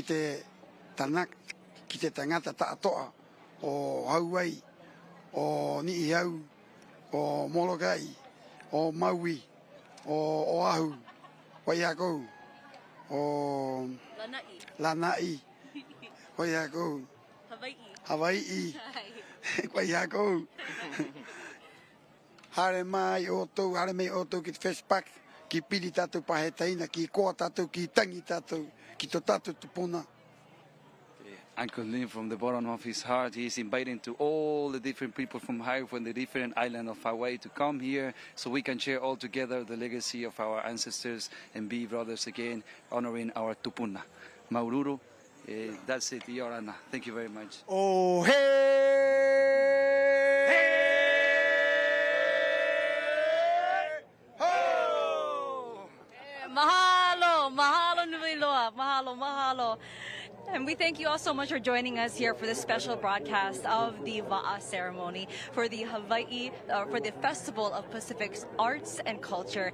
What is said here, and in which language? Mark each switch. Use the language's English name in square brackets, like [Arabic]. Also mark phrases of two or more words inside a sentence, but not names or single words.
[Rarotongan] te tangata tātoa o Hawaii, o Niihau, o Molokai, o Maui, o Ahu, Waiakou, o Lanai, Waiakou, Hawaii, Waiakou. Hare mai oto ki te FestPAC, ki piri tātou pahe taina, ki koa tātou, ki tangi tātou, ki to tātou tupuna. [English] Uncle Lin, from the bottom of his heart, he is inviting to all the different people from the different islands of Hawaii to come here so we can share all together the legacy of our ancestors and be brothers again, honoring our tupuna. [Tahitian] Maururu, [English] that's it, Yorana. Thank you very much. Oh, hey! [Hawaiian] Mahalo, mahalo nui loa, mahalo, mahalo. [English] And we thank you all so much for joining us here for this special broadcast of the Va'a ceremony for the for the Festival of Pacific Arts and Culture.